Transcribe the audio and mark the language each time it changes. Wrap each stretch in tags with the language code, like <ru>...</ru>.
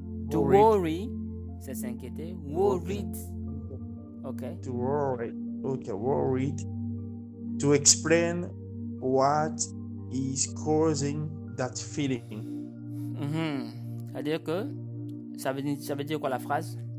<en>To worry,</en> <fr>c'est s'inquiéter.</fr> <en>Worried. Okay. To worry. Okay, worried. To explain what is causing that feeling.</en> <fr>C'est-à-dire que ça veut dire quoi la phrase?</fr>